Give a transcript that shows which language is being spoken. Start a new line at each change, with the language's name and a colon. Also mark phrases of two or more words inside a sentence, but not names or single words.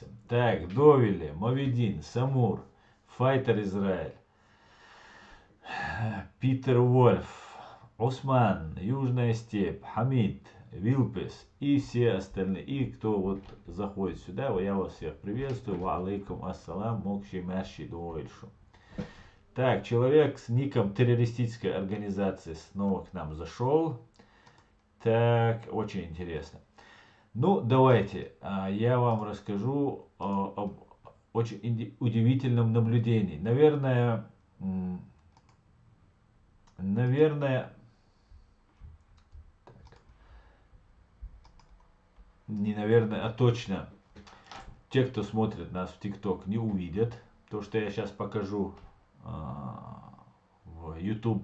Russian: Так, Довеле, Моведин, Самур, Файтер Израиль, Питер Вольф, Осман, Южная степь, Хамид, Вилпес и все остальные. И кто вот заходит сюда, я вас всех приветствую.
Arabic: وعليكم السلام, мокши мерши дуэльшу.
Russian: Так, человек с ником террористической организации снова к нам зашел. Так, очень интересно. Ну, давайте, я вам расскажу об очень удивительном наблюдении. Наверное, не наверное, а точно, те, кто смотрит нас в ТикТок, не увидят то, что я сейчас покажу в YouTube.